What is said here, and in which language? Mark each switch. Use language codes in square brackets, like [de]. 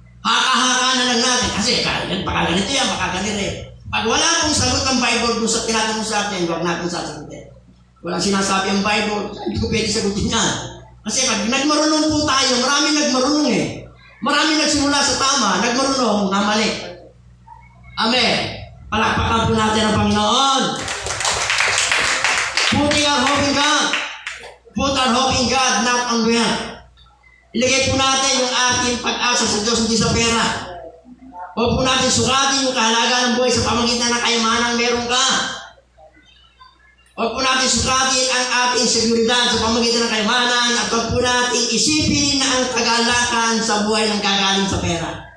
[tl] Haka-haka na lang natin. Kasi baka ganito yan, baka ganito Pag wala pong sagot ang Bible kung sa tinatanong sa atin, huwag natin sasagutin. Walang sinasabi ang Bible, hindi ko pwede sagutin yan. Kasi pag nagmarunong po tayo, marami nagmarunong Marami nagsimula sa tama, nagmarunong na mali. Amen. Palakpakan po natin ang Panginoon. [en] Putting our hope in God. Put our hope in God, not on wealth. [tl] Ilagay po natin yung ating pag-asa sa Diyos, hindi sa pera. Huwag po natin sukatin yung kahalagaan ng buhay sa pamagitan ng kayamanang meron ka. Huwag po natin sukatin ang ating seguridad sa pamagitan ng kayamanan at huwag po natin isipin na ang kagalakan sa buhay ng gagaling sa pera.